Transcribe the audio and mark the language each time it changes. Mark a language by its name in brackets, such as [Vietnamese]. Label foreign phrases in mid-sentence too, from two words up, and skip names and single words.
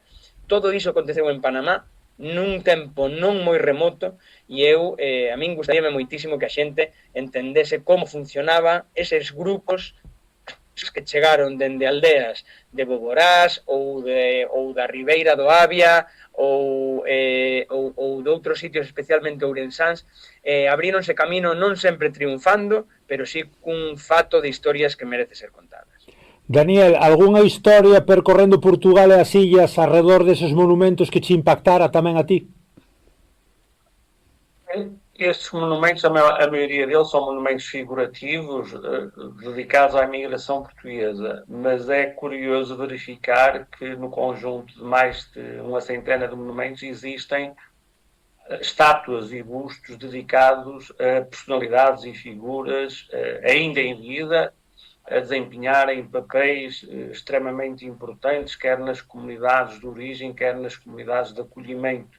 [Galician] Todo iso aconteceu en Panamá nun tempo non moi remoto, e a min gustaríame moitísimo que a xente entendese como funcionaban eses grupos que chegaron dende aldeas de Boborás ou da Ribeira do Avia ou de outros sitios, especialmente ourensáns, abríronse camino non sempre triunfando, pero sí cun fato de historias que merece ser contadas. Daniel, algunha historia percorrendo Portugal e as illas arredor deses monumentos que te impactara tamén a ti? [Portuguese] Estes monumentos, a maioria deles são monumentos figurativos dedicados à imigração portuguesa, mas é curioso verificar que no conjunto de mais de uma centena de monumentos existem estátuas e bustos dedicados a personalidades e figuras ainda em vida, a desempenharem papéis extremamente importantes, quer nas comunidades de origem, quer nas comunidades de acolhimento.